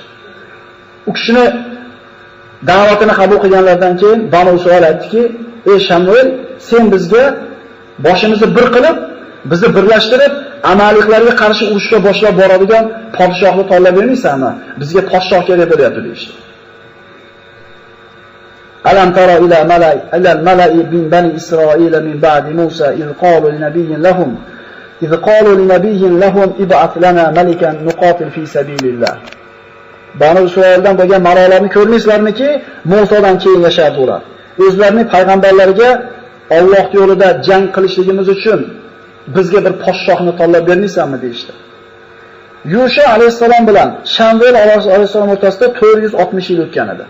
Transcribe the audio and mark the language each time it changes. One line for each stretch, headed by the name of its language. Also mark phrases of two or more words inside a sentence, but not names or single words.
Uzbek: U kishini da'vatini qabul qilganlardan keyin Banu Isroil aytdiki: "Ey Shamuel, sen bizga boshimizni bir qilib, bizni birlashtirib, amaliklarga qarshi urushga boshlab boradigan podshohni tanlab bermaysanmi? Bizga podshoh kerak bo'lyapti" deydi.
Arabic: ألم تر إلى الملإ من بني إسرائيل من بعد موسى إذ قالوا لنبي لهم إذ قالوا لنبي لهم ابعث لنا ملكا نقاتل في سبيل الله.
Uzbek: Banu İsraildan bo'lgan ma'nolarni ko'rmaysizlarmiki, Musodan keyin yashardi ular. O'zlarining payg'ambarlariga Alloh yo'lida jang qilishligimiz uchun bizga bir podshohni tanlab bermaysanmi deyishdi. Yusha alayhisalom bilan Shamvel alayhisalom o'rtasida 460 yil o'tgan edi.